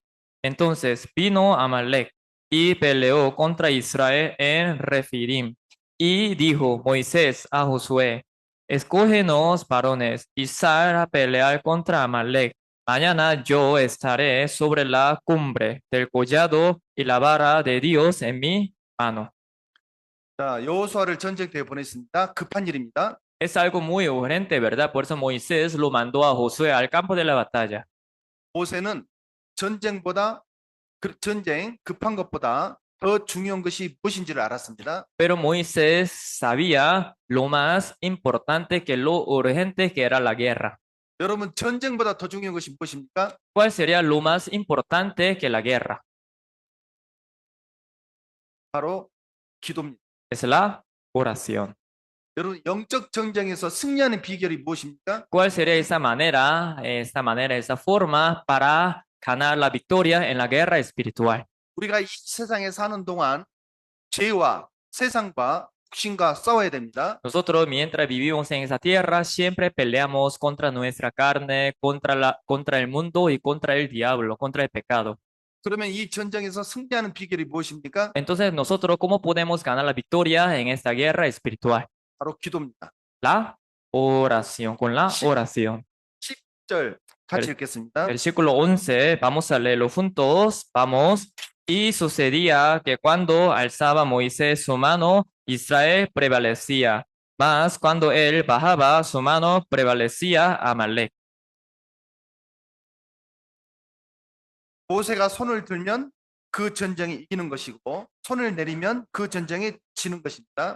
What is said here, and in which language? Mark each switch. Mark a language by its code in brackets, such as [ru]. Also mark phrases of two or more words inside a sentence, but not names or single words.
[es] Entonces vino Amalek y peleó contra Israel en Refidim. Y dijo Moisés a Josué, escógenos varones y sal a pelear contra Amalek. Mañana yo estaré sobre la cumbre del collado y la vara de Dios en mi mano. [ko] 자, 여호수아를 전쟁터에 보냈습니다. 급한 일입니다. [es] Es algo muy urgente, ¿verdad? Por eso Moisés lo mandó a Josué al campo de la batalla. [ko] 모세는 급한 것보다 더 중요한 것이 무엇인지를 알았습니다. [es] Pero Moisés sabía lo más importante que lo urgente que era la guerra. [ko] 여러분, 전쟁보다 더 중요한 것이 무엇입니까? [es] ¿Cuál sería lo más importante que la guerra? [ko] 바로 기도입니다. [es] Es la oración. [ko] 여러분, 영적 전쟁에서 승리하는 비결이 무엇입니까? [es] ¿Cuál sería esa forma para ganar la victoria en la guerra espiritual? [ko] 우리가 이 세상에 사는 동안 죄와 세상과 육신과 싸워야 됩니다. [es] Nosotros, mientras vivimos en esa tierra, siempre peleamos contra nuestra carne, contra el mundo y contra el diablo, contra el pecado. [ko] 그러면 이 전쟁에서 승리하는 비결이 무엇입니까? [es] Entonces, nosotros, ¿cómo podemos ganar la victoria en esta guerra espiritual? [ko] 바로 기도입니다. [es] La oración, con la oración. [ko] 10절 같이 [es] ver- [ko] 읽겠습니다. [es] Versículo 11, vamos a leerlo juntos, vamos. Y sucedía que cuando alzaba Moisés su mano, Israel prevalecía, mas cuando él bajaba su mano, prevalecía Amalek. [ko] 모세가 손을 들면 그 전쟁이 이기는 것이고 손을 내리면 그 전쟁이 지는 것입니다.